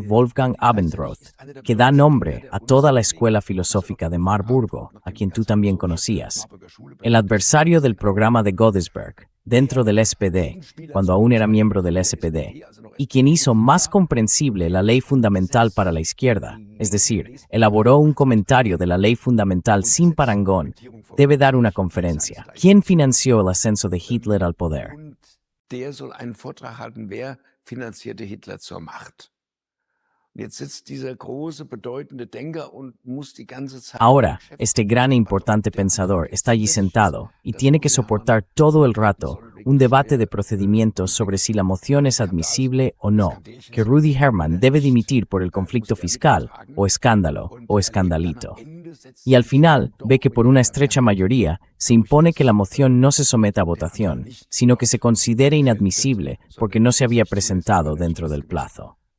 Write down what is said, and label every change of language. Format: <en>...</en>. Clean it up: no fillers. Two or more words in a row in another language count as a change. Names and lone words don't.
<es>Wolfgang Abendroth, que da nombre a toda la escuela filosófica de Marburgo, a quien tú también conocías, el adversario del programa de Godesberg, dentro del SPD, cuando aún era miembro del SPD, y quien hizo más comprensible la ley fundamental para la izquierda, es decir, elaboró un comentario de la ley fundamental sin parangón, debe dar una conferencia. ¿Quién financió el ascenso de Hitler al poder?</es> <de>Der soll einen Vortrag halten, wer finanzierte Hitler zur Macht. Jetzt sitzt dieser große, bedeutende Denker und muss die ganze Zeit...</de> <es>Ahora, este gran e importante pensador está allí sentado y tiene que soportar todo el rato un debate de procedimientos sobre si la moción es admisible o no, que Rudy Herman debe dimitir por el conflicto fiscal, o escándalo, o escandalito. Y al final, ve que por una estrecha mayoría se impone que la moción no se someta a votación, sino que se considere inadmisible porque no se había presentado dentro del plazo.</es>